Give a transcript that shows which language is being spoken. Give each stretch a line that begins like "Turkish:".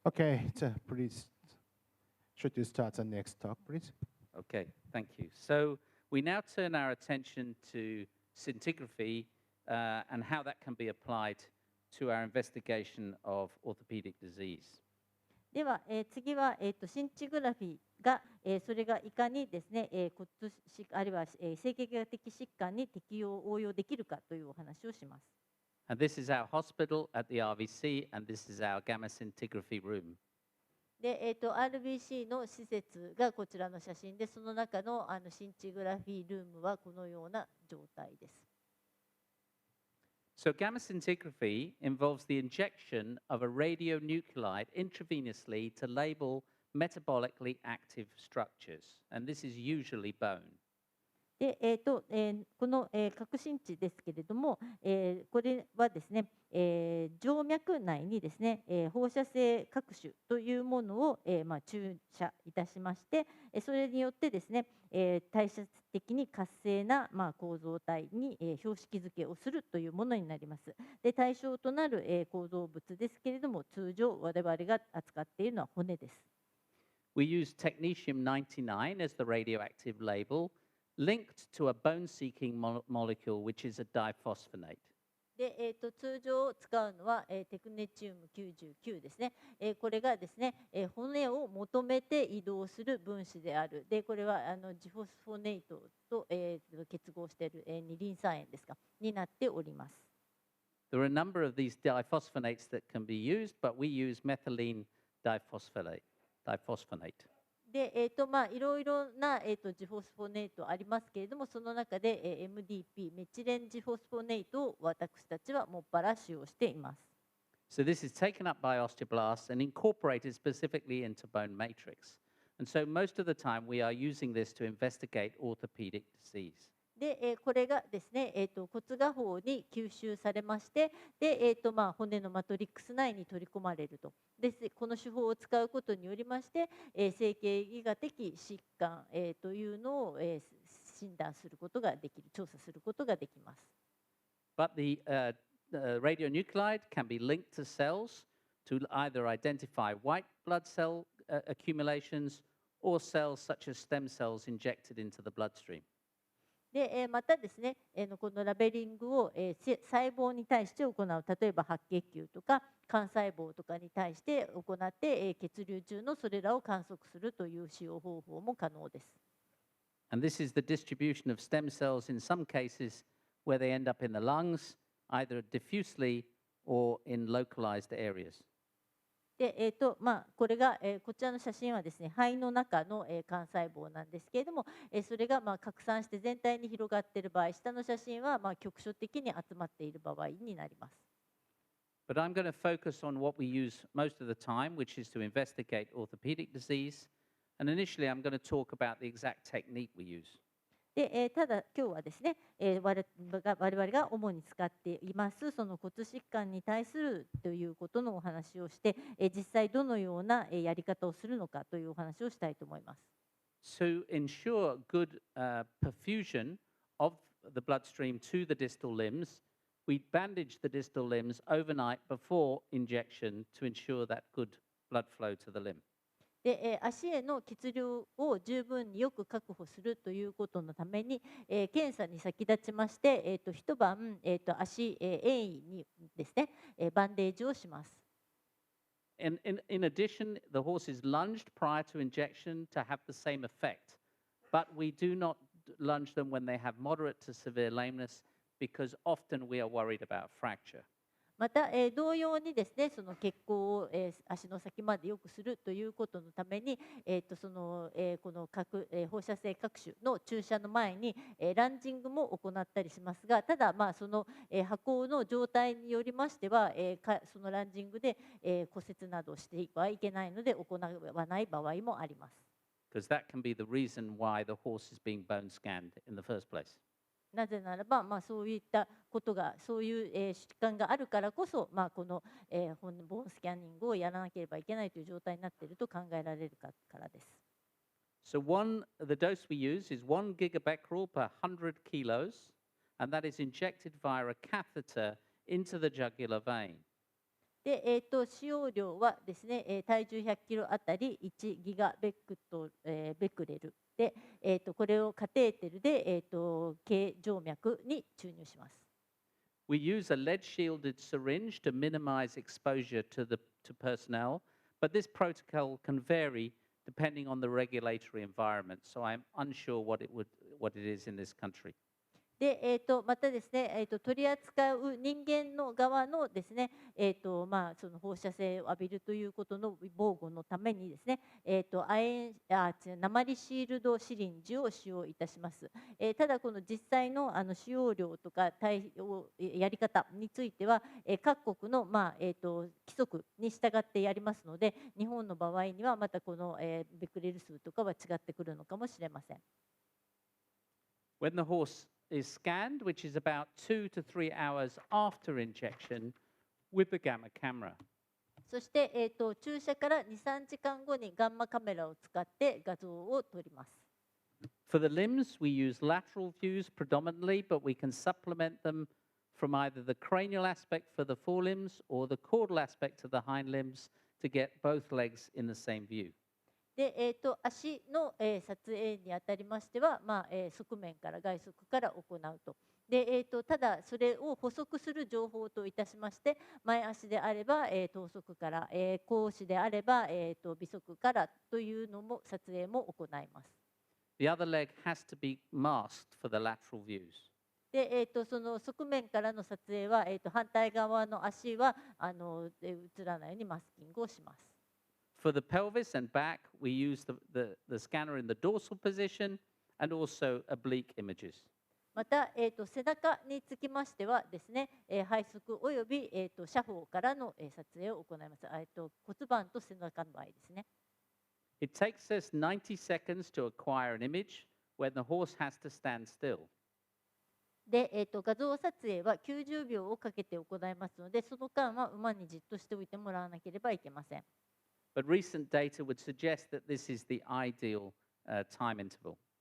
English: Okay, please, should you start the next talk, please? Okay, thank you. So we now turn our attention to scintigraphy and how that can be applied to our investigation of orthopedic disease.
Japanese: では、次は、シンチグラフィーが、それがいかにですね、骨疾あるいは、整形外的疾患に適用応用できるかというお話をします。
English: And this is our hospital at the RVC, and this is our gamma scintigraphy room.
Japanese: で、RBC の施設がこちらの写真で、その中の、シンチグラフィールームはこのような状態です。
English: So gamma scintigraphy involves the injection of a radionuclide intravenously to label metabolically active structures, and this is usually bone.
Japanese: で、この、核心地ですけれども、これはですね、静脈内にですね、放射性核種というものを、注射いたしまして、それによってですね、代謝的に活性な、構造体に、標識づけをするというものになります。で、対象となる、構造物ですけれども、通常我々が扱っているのは骨です。
English: We use technetium-99 as the radioactive label, linked to a bone-seeking molecule, which is a diphosphonate.
Japanese: で、通常使うのは、テクネチウム99ですね。これがですね、骨を求めて移動する分子である。で、これはジフォスフォネイトと、結合している、二リン酸塩ですかになっております。
English: There are a number of these diphosphonates that can be used, but we use methylene diphosphonate.
Japanese: で、いろいろな、ジフォスフォネイトありますけれども、その中で、MDP、メチレンジフォスフォネイトを私たちはもっぱら使用しています。
English: So this is taken up by osteoblasts and incorporated specifically into bone matrix. And so most of the time we are using this to investigate orthopedic disease.
Japanese: で、これがですね、骨芽胞に吸収されまして、で、骨のマトリックス内に取り込まれると。で、この手法を使うことによりまして、整形外科的疾患、というのを、診断することができる、調査することができます。
English: But the radionuclide can be linked to cells to either identify white blood cell accumulations or cells such as stem cells injected into the bloodstream.
Japanese: で、またですね、このラベリングを、細胞に対して行う、例えば白血球とか幹細胞とかに対して行って、血流中のそれらを観測するという使用方法も可能です。
English: And this is the distribution of stem cells in some cases where they end up in the lungs, either diffusely or in localized areas.
Japanese: で、これが、こちらの写真はですね、肺の中の、幹細胞なんですけれども、それが、拡散して全体に広がっている場合、下の写真は、局所的に集まっている場合になります。
English: But I'm going to focus on what we use most of the time, which is to investigate orthopedic disease. And initially, I'm going to talk about the exact technique we use.
Japanese: で、ただ今日はですね、我々が主に使っていますその骨疾患に対するということのお話をして、実際どのようなやり方をするのかというお話をしたいと思います。
English: To ensure good perfusion of the bloodstream to the distal limbs, we bandage the distal limbs overnight before injection to ensure that good blood flow to the limb.
Japanese: で、足への血流を十分によく確保するということのために、検査に先立ちまして、一晩、足、鋭意にですね、バンデージをします。
English: In addition, the horse is lunged prior to injection to have the same effect, but we do not lunge them when they have moderate to severe lameness because often we are worried about fracture.
Japanese: また、同様にですね、その血行を、足の先まで良くするということのために、その、この放射性核種の注射の前に、ランジングも行ったりしますが、ただ、その、箱の状態によりましては、そのランジングで、骨折などをしてはいけないので行わない場合もあります。
English: Because that can be the reason why the horse is being bone scanned in the first place.
Japanese: なぜならば、そういったことが、そういう、疾患があるからこそ、この、ボーンスキャニングをやらなければいけないという状態になっていると考えられるからです。
English: So the dose we use is 1 gigabecquerel per 100 kilos, and that is injected via a catheter into the jugular vein.
Japanese: で、使用量はですね、体重100キロあたり1ギガベクレルで、これをカテーテルで、経静脈に注入します。
English: We use a lead-shielded syringe to minimize exposure to personnel, but this protocol can vary depending on the regulatory environment. So I'm unsure what it is in this country.
Japanese: で、またですね、取り扱う人間の側のですね、その放射線を浴びるということの防護のためにですね、鉛シールドシリンジを使用いたします。ただこの実際の使用量とかやり方については、各国の規則に従ってやりますので、日本の場合にはまたこの、ベクレル数とかは違ってくるのかもしれません。
English: When the horse is scanned, which is about 2 to 3 hours after injection with the gamma camera.
Japanese: そして、注射から2、3時間後にガンマカメラを使って画像を撮ります。
English: For the limbs, we use lateral views predominantly, but we can supplement them from either the cranial aspect for the forelimbs or the caudal aspect of the hind limbs to get both legs in the same view.
Japanese: で、足の、撮影にあたりましては、側面から外側から行うと。で、ただそれを補足する情報といたしまして、前足であれば、頭側から、後肢であれば、尾側からというのも撮影も行います。
English: The other leg has to be masked for the lateral views.
Japanese: で、その側面からの撮影は、反対側の足は映らないようにマスキングをします。
English: For the pelvis and back, we use the scanner in the dorsal position and also oblique images.
Japanese: また、背中につきましてはですね、背側および、斜方からの、撮影を行います。骨盤と背中の場合ですね。
English: It takes us 90 seconds to acquire an image when the horse has to stand still.
Japanese: で、画像撮影は90秒をかけて行いますので、その間は馬にじっとしておいてもらわなければいけません。
English: But recent data would suggest that this is the ideal time interval.